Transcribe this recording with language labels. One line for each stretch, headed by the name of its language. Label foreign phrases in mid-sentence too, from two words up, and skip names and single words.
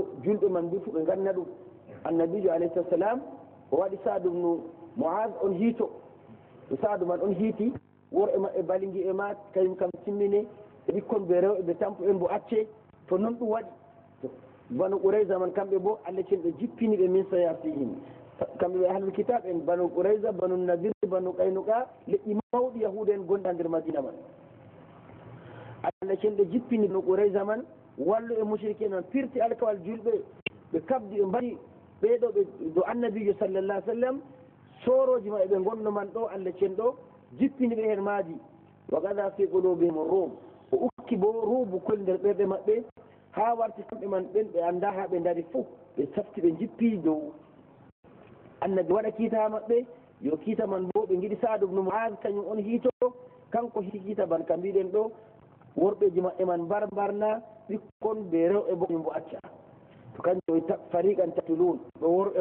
Fula: julɓe man mbi fu ɓe ganna ɗum annabijo
Arabic: عليه الصلاة السلام
Fula: o waɗi Saadu bnu Muaz on hiito to Saadu man on hiiti worɓe maɓɓe balingi e ma kañum kam timmine e ɓikkon ɓe rewɓe ɓe tampo en bo acce to noon ɗum waɗi banu qurayza man kamɓe bo Allah cen ɓe jippini ɓe
Arabic: من صياصيهم
Fula: kamɓe ɓe
Arabic: أهل الكتاب
Fula: en banu qurayza banu nadir banu qaynuqa leƴƴi mawɗi yahuda en gonɗa nder madina man Allah cen ɓe jippini banu qurayza man wallu e mushrike man pirti alkawal julɓe ɓe kabdi ɓe mbaɗi ɓeɗo ɓe do annabijo
Arabic: صلى الله سلم
Fula: soroji maɓɓe ɓe gonno man ɗo Allah cen ɗo jippini ɓe hen maadi
Arabic: وقذف في قلوبهم الرعب
Fula: o ukki bo ruubu kol nder ɓerɗe maɓɓe ha warti kamɓe man ɓen ɓe anda ha ɓe daari fof ɓe safti ɓe jippi dow annabi waɗa kiita maɓɓe yo kiita man bo ɓe giɗi Saadu bnu Muaz kañum on hiito kanko hiti kiita ban ka mbiɗen ɗo worɓeji maɓɓe man mbarna ɓikkon ɓe rewɓe bo bo acca to kanjum
Arabic: فريقا تقتلون
Fula: ɗo worɓe